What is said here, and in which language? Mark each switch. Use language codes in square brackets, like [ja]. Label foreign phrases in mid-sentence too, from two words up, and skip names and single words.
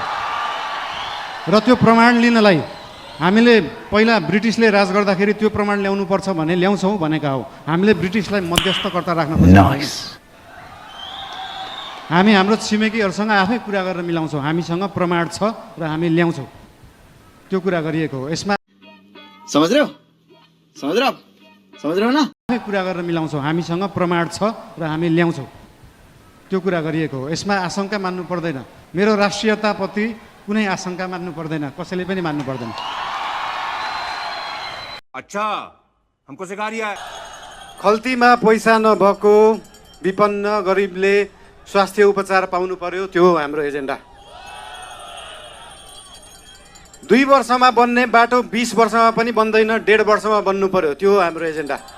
[ne] र त्यो प्रमाण लिनलाई हामीले पहिला ब्रिटिसले राज गर्दाखेरि त्यो प्रमाण ल्याउनुपर्छ भने ल्याउँछौँ भनेका हो। हामीले ब्रिटिसलाई मध्यस्थकर्ता राख्न खोज्छौँ। हामी हाम्रो छिमेकीहरूसँग आफै कुरा गरेर मिलाउँछौँ। हामीसँग प्रमाण छ र हामी ल्याउँछौँ, त्यो कुरा गरिएको हो। यसमा [hi] समझ रहे हो ना? [ne] आफै कुरा गरेर मिलाउँछौँ। हामीसँग प्रमाण छ र हामी ल्याउँछौँ, त्यो कुरा गरिएको हो। यसमा आशंका मान्नु पर्दैन। मेरो राष्ट्रियताप्रति कुनै आशंका मान्नु पर्दैन, कसैले पनि मान्नु पर्दैन। [hi] अच्छा हमको सिखा रिया है। [ne] खल्तीमा पैसा नभएको विपन्न गरिबले स्वास्थ्य उपचार पाउनु पर्यो, त्यो हो हाम्रो एजेन्डा। 2 वर्षमा बन्ने बाटो 20 वर्षमा पनि बन्दैन, 1.5 वर्षमा बन्नु पर्यो, त्यो हो हाम्रो एजेन्डा।